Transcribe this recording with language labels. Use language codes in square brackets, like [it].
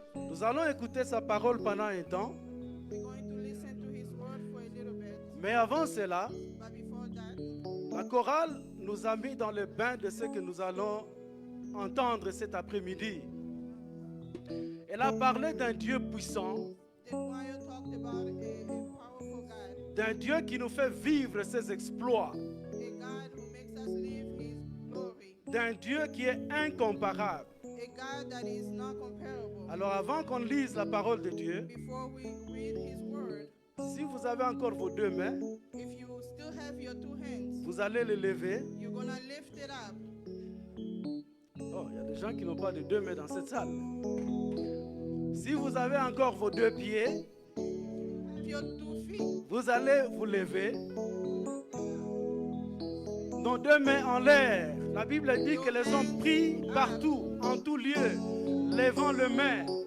[fr] Nous allons écouter sa parole pendant un temps, [en] We're going to listen to his word for a little bit. [fr] mais avant cela, [en] But before that, [fr] la chorale nous a mis dans le bain de ce que nous allons entendre cet après-midi. Elle a parlé d'un Dieu puissant, [en] the choir talked about a powerful God, [fr] d'un Dieu qui nous fait vivre ses exploits, [en] a God who makes us live his glory, [fr] d'un Dieu qui est incomparable. [en] a God that is not comparable. [fr] Alors avant qu'on lise la parole de Dieu, [en] Before we read his word, [fr] si vous avez encore vos deux mains, [en] if you still have your two hands, [fr] vous allez les lever. [en] you're going to lift it up. [fr] Oh, il y a des gens qui n'ont pas de deux mains dans cette salle. Si vous avez encore vos deux pieds, [en] Have your 2 feet. [fr] vous allez vous lever. Nos deux mains en l'air. La Bible dit que les hommes prient partout, en tout lieu, levant les mains.